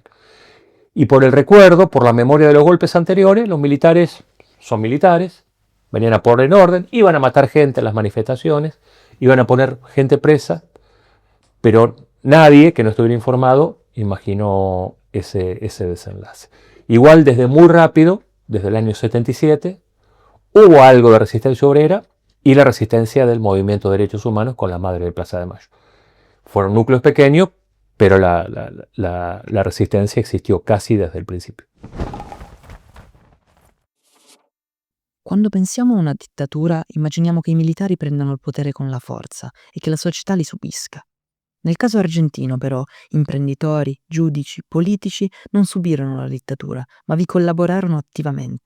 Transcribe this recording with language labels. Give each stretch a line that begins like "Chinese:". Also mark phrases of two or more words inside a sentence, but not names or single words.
Spanish: Y por el recuerdo, por la memoria de los golpes anteriores, los militares son militares, venían a poner en orden, iban a matar gente en las manifestaciones, iban a poner gente presa, pero nadie que no estuviera informado imaginó ese desenlace. Igual desde muy rápido, desde el año 77, hubo algo de resistencia obrera y la resistencia del movimiento de derechos humanos con la Madre de Plaza de Mayo. Fueron núcleos pequeños, pero la resistencia existió casi desde
Italian: il principio. Quando pensiamo a una dittatura, immaginiamo che i militari prendano il potere con la forza e che la società li subisca. Nel caso argentino, però, imprenditori, giudici, politici non subirono la dittatura, ma vi collaborarono attivamente.